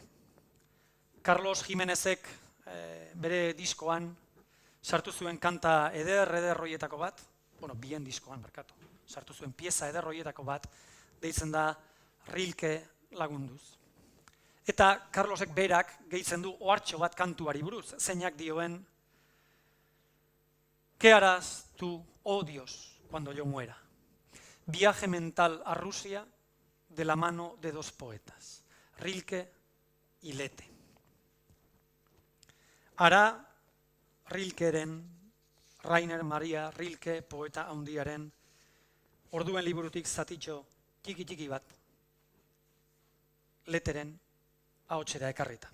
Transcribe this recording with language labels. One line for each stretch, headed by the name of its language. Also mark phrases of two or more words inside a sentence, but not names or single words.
Basque: Carlos Jimenezek bere diskoan sartu zuen kanta eder horietako bat, bien diskoan barkatu, sartu zuen pieza eder horietako bat, deitzen da Rilke lagunduz. Eta Carlosek berak gehitzen du ohartxo bat kantuari buruz, zeinak dioen,
Spanish: ¿qué harás tú, oh Dios, cuando yo muera? Viaje mental a Rusia de la mano de dos poetas, Rilke y Lete.
Basque: Ara Rilkeren, Rainer Maria Rilke poeta handiaren, orduen liburutik zatitxo txiki bat, Leteren ahotsera ekarrita.